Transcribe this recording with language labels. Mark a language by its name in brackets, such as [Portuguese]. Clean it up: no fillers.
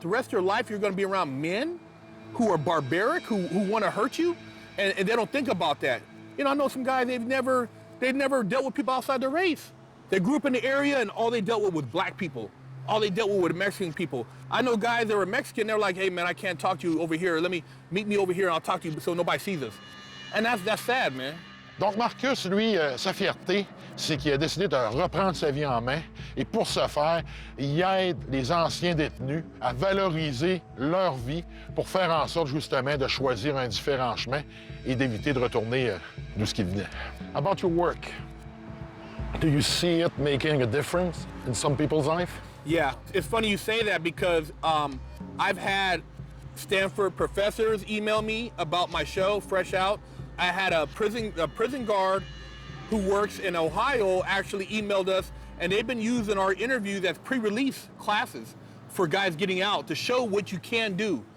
[English] The rest of your life, you're going to be around men who are barbaric, who want to hurt you, and they don't think about that. You know, I know some guys, they've never dealt with people outside their race. They grew up in the area, and all they dealt with was black people. All they dealt with were Mexican people. I know guys that were Mexican, they're like, hey, man, I can't talk to you over here. Meet me over here, and I'll talk to you so nobody sees us. And that's sad, man. [French] Donc Marcus, lui, sa fierté, c'est qu'il a décidé de reprendre sa vie en main. Et pour ce faire, il aide les anciens détenus à valoriser leur vie pour faire en sorte, justement, de choisir un différent chemin et d'éviter de retourner d'où ce qu'ils venaient. [English] About your work, do you see it making a difference in some people's life? Yeah, it's funny you say that because I've had Stanford professors email me about my show, Fresh Out. I had a prison guard who works in Ohio actually emailed us, and they've been using our interviews as pre-release classes for guys getting out to show what you can do.